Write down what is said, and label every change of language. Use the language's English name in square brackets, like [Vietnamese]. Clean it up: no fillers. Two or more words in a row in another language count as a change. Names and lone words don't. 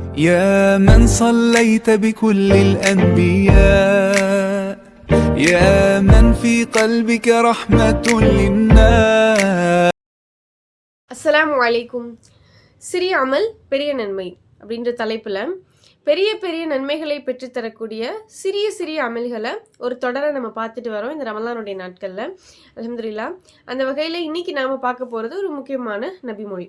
[Arabic] يا من صليت بكل الأنبياء يا من في قلبك رحمة للناس. السلام عليكم. [Tamil] சிறிய அமல் பெரிய நன்மை அப்படின்ற தலைப்பில் பெரிய பெரிய நன்மைகளை பெற்றுத்தரக்கூடிய சிறிய சிறிய அமல்களை ஒரு தொடரை நம்ம பார்த்துட்டு வரோம் இந்த ரமலானுடைய நாட்களில். அல்ஹம்துலில்லாஹ். அந்த வகையில் இன்னைக்கு நாம் பார்க்க போகிறது ஒரு முக்கியமான நபிமொழி.